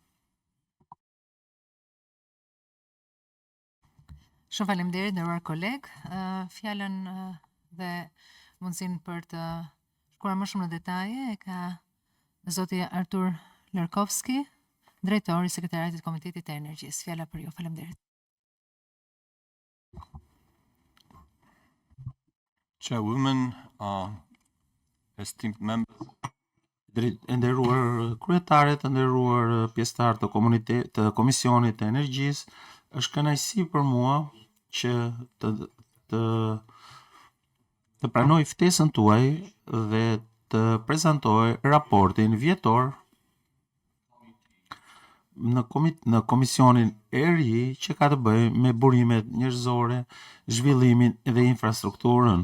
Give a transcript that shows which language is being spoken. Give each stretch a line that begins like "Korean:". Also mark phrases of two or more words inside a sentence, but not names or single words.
Albanian: Shumë faleminderit nderuar koleg. Fjalën dhe mundësinë për të shkuar më shumë në detaje e ka zoti Artur Larkovski, drejtori i Sekretariatit të Komitetit të Energjisë. Fjala për ju. Faleminderit.
English: Chairwoman, esteemed members.
Albanian: E nderuar kryetare, të nderuar pjesëtar të Komisionit të Energjisë, është kënaqësi për mua që të pranoj ftesën tuaj dhe të prezantoj raportin vjetor në komisionin e ri që ka të bëjë me burimet njerëzore, zhvillimin dhe infrastrukturën.